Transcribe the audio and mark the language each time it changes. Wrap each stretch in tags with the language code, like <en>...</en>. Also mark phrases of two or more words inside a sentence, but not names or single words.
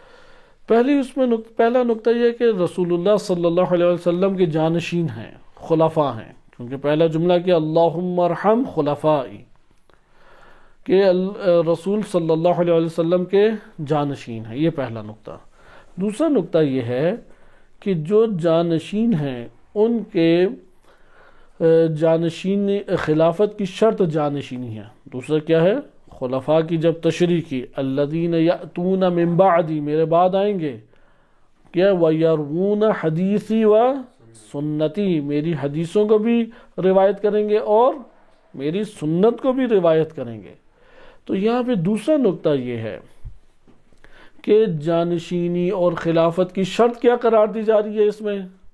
<ur>پہلا نقطہ یہ ہے کہ رسول اللہ صلی اللہ علیہ وسلم کے جانشین ہیں، خلفاء ہیں، کیونکہ پہلا جملہ کہ</ur> <ar>اللہم ارحم خلفائی،</ar> <ur>کہ رسول صلی اللہ علیہ وسلم کے جانشین ہیں. یہ پہلا نقطہ. دوسرا نقطہ یہ ہے کہ جو جانشین ہیں ان کے جانشین خلافت کی شرط جانشینی ہے. دوسرا کیا ہے؟ خلفاء کی جب تشریح کی،</ur> <ar>الذین یأتون من بعدی،</ar> <ur>میرے بعد آئیں گے، کیا</ur> <ar>وَیَرْوُونَ حدیثی و سنتی،</ar> <ur>میری حدیثوں کو بھی روایت کریں گے اور میری سنت کو بھی روایت کریں گے. تو یہاں پہ دوسرا نقطہ یہ ہے کہ جانشینی اور خلافت کی شرط کیا قرار دی جا رہی ہے اس میں؟</ur>